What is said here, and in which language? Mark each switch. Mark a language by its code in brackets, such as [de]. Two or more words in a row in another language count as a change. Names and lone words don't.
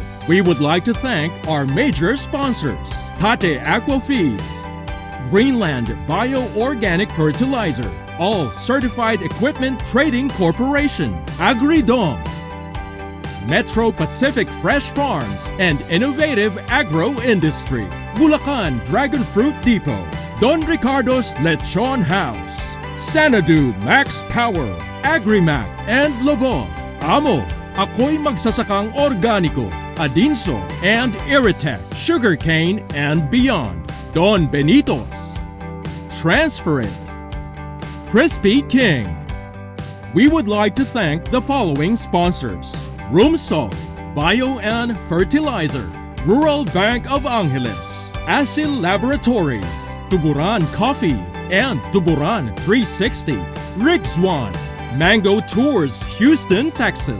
[en] We would like to thank our major sponsors, Tate Aqua Feeds, Greenland Bio-Organic Fertilizer, All Certified Equipment Trading Corporation, Agridom, Metro Pacific Fresh Farms and Innovative Agro Industry, Bulacan Dragon Fruit Depot, Don Ricardo's Lechon House, Sanadu Max Power, Agrimac and Lovon, Amo, Ako'y Magsasakang Organiko, Adinso and Iritech, Sugarcane and Beyond, Don Benitos, Transfer It, Crispy King. We would like to thank the following sponsors: Rumsol, Bio and Fertilizer, Rural Bank of Angeles, Asil Laboratories, Tuburan Coffee, and Tuburan 360, Rixwan, Mango Tours Houston, Texas.